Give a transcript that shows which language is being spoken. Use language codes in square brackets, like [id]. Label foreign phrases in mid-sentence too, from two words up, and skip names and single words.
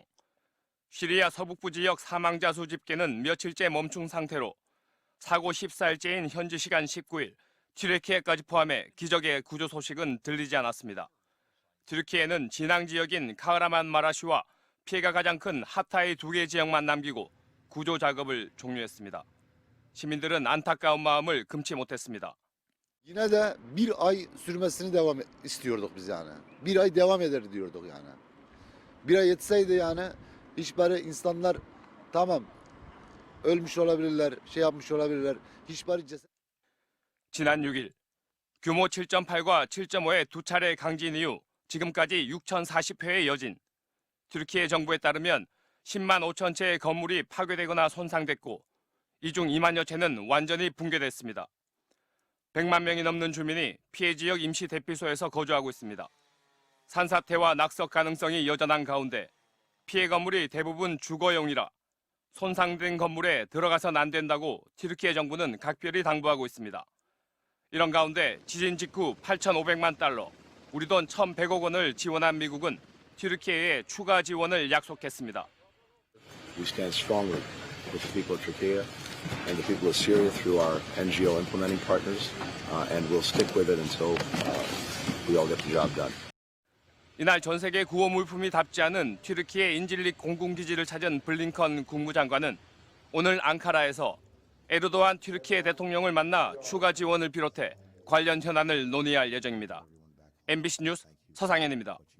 [ko] 시리아 서북부 지역 사망자 수 집계는 며칠째 멈춘 상태로 사고 14일째인 현지 시간 19일 튀르키예까지 포함해 기적의 구조 소식은 들리지 않았습니다. 튀르키예는 진앙 지역인 카흐라만 마라시와 피해가 가장 큰 하타이 2개 지역만 남기고 구조 작업을 종료했습니다. 시민들은 안타까운 마음을 금치 못했습니다. [tr] Yine de bir ay sürmesini istiyorduk biz yani. Bir ay devam eder diyorduk yani. Bir ay yetseydi yani hiçbir insanlar tamam ölmüş olabilirler, şey yapmış olabilirler. Hiçbir ceset. [ko] 지난 6일 규모 7.8과 7.5의 두 차례 강진 이후 지금까지 6,040회의 여진. 튀르키예 정부에 따르면 10만 5천 채의 건물이 파괴되거나 손상됐고 이 중 2만여 채는 완전히 붕괴됐습니다. 100만 명이 넘는 주민이 피해 지역 임시 대피소에서 거주하고 있습니다. 산사태와 낙석 가능성이 여전한 가운데 피해 건물이 대부분 주거용이라 손상된 건물에 들어가선 안 된다고 튀르키예 정부는 각별히 당부하고 있습니다. 이런 가운데 지진 직후 8,500만 달러, 우리 돈 1,100억 원을 지원한 미국은 튀르키예에 추가 지원을 약속했습니다. [en] We stand strongly with the people of Turkey and the people of Syria through our NGO implementing partners, and we'll stick with it until we all get the job done. [ko] 이날 전 세계 구호 물품이 닿지 않은 튀르키예 인질릭 공군기지를 찾은 블링컨 국무장관은 오늘 앙카라에서 에르도안 튀르키예 대통령을 만나 추가 지원을 비롯해 관련 현안을 논의할 예정입니다. MBC 뉴스 서상현입니다.